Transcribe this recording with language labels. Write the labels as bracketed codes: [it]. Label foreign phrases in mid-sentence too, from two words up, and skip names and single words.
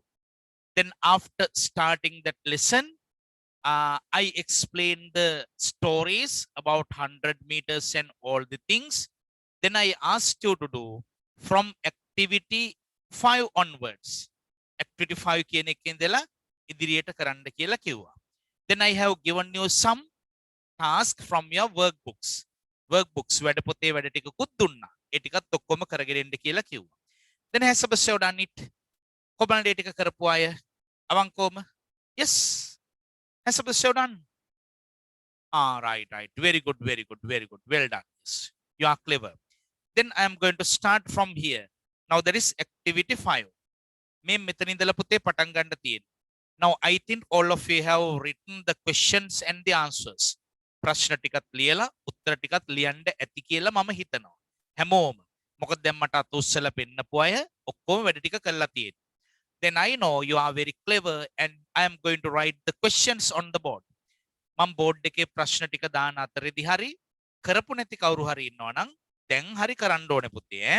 [en] Then after starting that lesson, I explained the stories about 100 meters and all the things. Then I asked you to do from activity 5 onwards. [si] Activity 5 කියන එකෙන් ඉඳලා ඉදිරියට කරන්න කියලා කිව්වා. [en] Then I have given you some task from your workbooks. [si] Workbooks වැඩ පොතේ වැඩ ටිකකුත් දුන්නා. ඒ ටිකත් ඔක්කොම කරගෙන ඉන්න කියලා කිව්වා. [en] Then has Sebastian done it? [si] කොබලන් ඒ ටික කරපු අය අවංකවම? [en] Yes. Has Sebastian done? Right. Very good. Well done. Yes. You are clever. Then I am going to start from here. Now there is activity 5. [si] මේ මෙතන ඉඳලා පුතේ පටන් ගන්න තියෙනවා. [en] Now I think all of you have written the questions and the answers. [si] ප්‍රශ්න ටිකත් ලියලා උත්තර ටිකත් ලියන්න ඇති කියලා මම හිතනවා. හැමෝම. මොකද දැන් මට අත උස්සලා පෙන්නපු අය ඔක්කොම වැඩ ටික කරලා තියෙනවා. [en] Then I know you are very clever and I am going to write the questions on the board. [si] මම බෝඩ් එකේ ප්‍රශ්න ටික දාන අතරේදී හරි කරපු නැති කවුරු හරි ඉන්නවා නම් දැන් හරි කරන්න ඕනේ පුතේ ඈ.